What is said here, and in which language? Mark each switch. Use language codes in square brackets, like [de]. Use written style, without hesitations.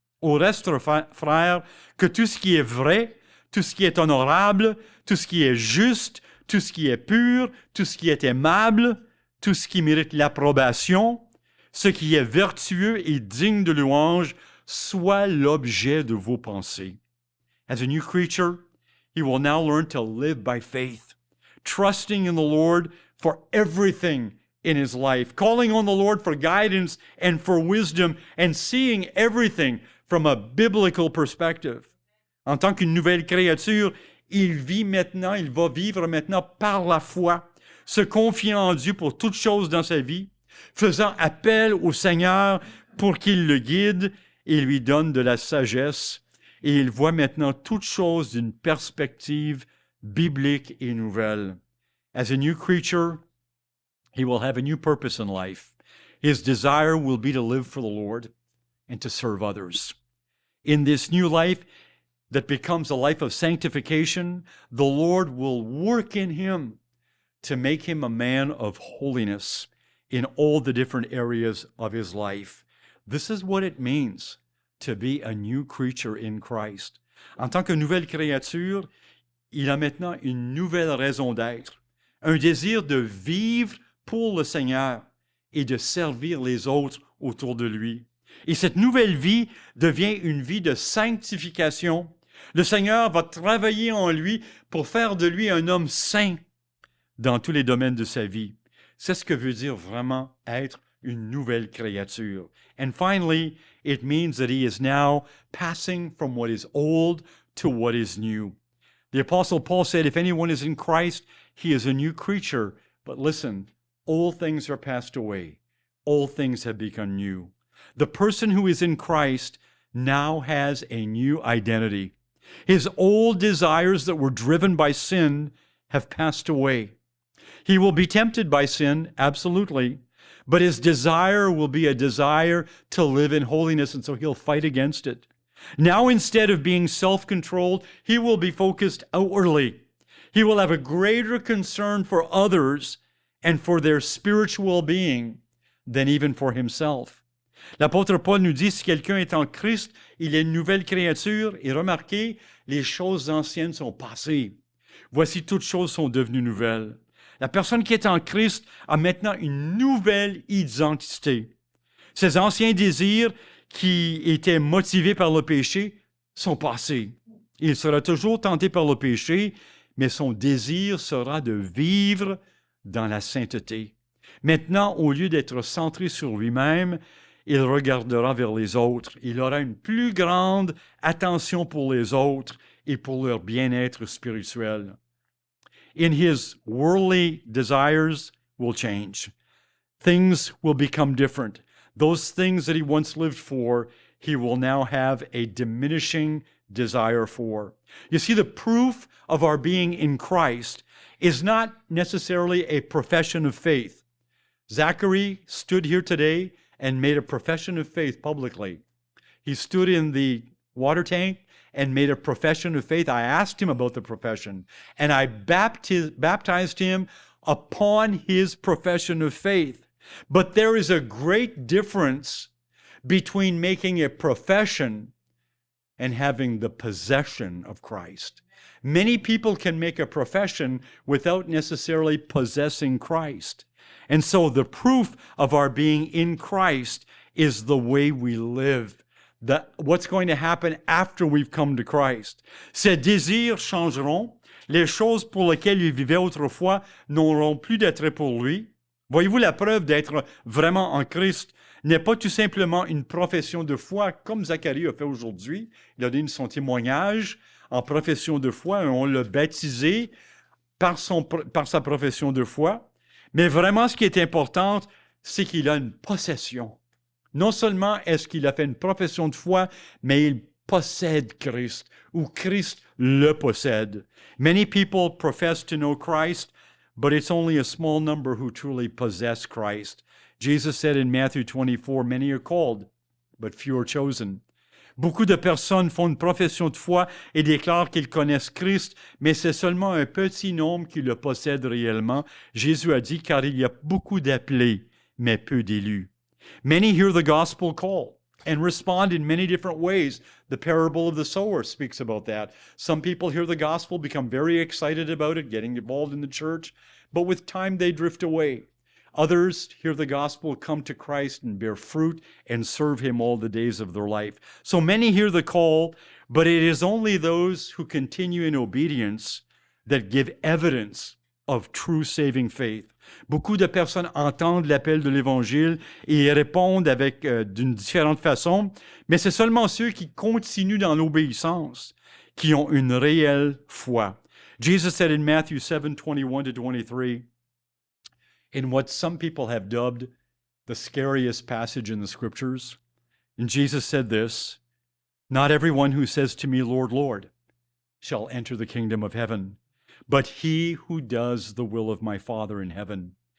[fr] Au reste, frères, que tout ce qui est vrai, tout ce qui est honorable, tout ce qui est juste, tout ce qui est pur, tout ce qui est aimable, tout ce qui mérite l'approbation, ce qui est vertueux et digne de louange, soit l'objet de vos pensées. [en] As a new creature, he will now learn to live by faith, trusting in the Lord for everything in his life, calling on the Lord for guidance and for wisdom, and seeing everything from a biblical perspective. [fr] En tant qu'une nouvelle créature, il va vivre maintenant par la foi, se confiant en Dieu pour toutes choses dans sa vie, faisant appel au Seigneur pour qu'il le guide et lui donne de la sagesse. Et il voit maintenant toutes choses d'une perspective biblique et nouvelle. [en] As a new creature, he will have a new purpose in life. His desire will be to live for the Lord and to serve others. In this new life that becomes a life of sanctification, the Lord will work in him to make him a man of holiness in all the different areas of his life. This is what it means to be a new creature in Christ. [fr] En tant que nouvelle créature, il a maintenant une nouvelle raison d'être, un désir de vivre pour le Seigneur et de servir les autres autour de lui. Et cette nouvelle vie devient une vie de sanctification. Le Seigneur va travailler en lui pour faire de lui un homme saint dans tous les domaines de sa vie. C'est ce que veut dire vraiment être une nouvelle créature. [en] And finally, it means that he is now passing from what is old to what is new. The Apostle Paul said, if anyone is in Christ, he is a new creature. But listen, old things are passed away. All things have become new. The person who is in Christ now has a new identity. His old desires that were driven by sin have passed away. He will be tempted by sin, absolutely, but his desire will be a desire to live in holiness, and so he'll fight against it. Now, instead of being self-controlled, he will be focused outwardly. He will have a greater concern for others and for their spiritual being than even for himself. [fr] L'apôtre Paul nous dit, si quelqu'un est en Christ, il est une nouvelle créature, et remarquez, les choses anciennes sont passées. Voici, toutes choses sont devenues nouvelles. La personne qui est en Christ a maintenant une nouvelle identité. Ses anciens désirs qui étaient motivés par le péché sont passés. Il sera toujours tenté par le péché, mais son désir sera de vivre dans la sainteté. Maintenant, au lieu d'être centré sur lui-même, il regardera vers les autres. Il aura une plus grande attention pour les autres et pour leur bien-être spirituel. [en] In his worldly desires will change. Things will become different. Those things that he once lived for, he will now have a diminishing desire for. You see, the proof of our being in Christ is not necessarily a profession of faith. Zachary stood here today and made a profession of faith publicly. He stood in the water tank and made a profession of faith. I asked him about the profession, and I baptized him upon his profession of faith. But there is a great difference between making a profession and having the possession of Christ. Many people can make a profession without necessarily possessing Christ. And so the proof of our being in Christ is the way we live. What's going to happen after we've come to Christ. [fr] Ses désirs changeront. Les choses pour lesquelles il vivait autrefois n'auront plus d'attrait pour lui. Voyez-vous, la preuve d'être vraiment en Christ n'est pas tout simplement une profession de foi comme Zacharie a fait aujourd'hui. Il a donné son témoignage en profession de foi et on l'a baptisé par sa profession de foi. Mais vraiment, ce qui est important, c'est qu'il a une possession. Non seulement est-ce qu'il a fait une profession de foi, mais il possède Christ, ou Christ le possède. [en] Many people profess to know Christ, but it's only a small number who truly possess Christ. Jesus said in Matthew 24, many are called, but few are chosen. [fr] Beaucoup de personnes font une profession de foi et déclarent qu'ils connaissent Christ, mais c'est seulement un petit nombre qui le possède réellement. Jésus a dit, car il y a beaucoup d'appelés, mais peu d'élus. [en] Many hear the gospel call and respond in many different ways. The parable of the sower speaks about that. Some people hear the gospel, become very excited about it, getting involved in the church, but with time they drift away. Others hear the gospel, come to Christ, and bear fruit and serve Him all the days of their life. So many hear the call, but it is only those who continue in obedience that give evidence of true saving faith. [fr] Beaucoup de personnes entendent l'appel de l'Évangile et y répondent d'une différente façon, mais c'est seulement ceux qui continuent dans l'obéissance qui ont une réelle foi. [en] Jesus said in Matthew 7:21-23, in what some people have dubbed the scariest passage in the Scriptures, and Jesus said this, "Not everyone who says to me, Lord, Lord, shall enter the kingdom of heaven, but he who does the will of my Father in heaven.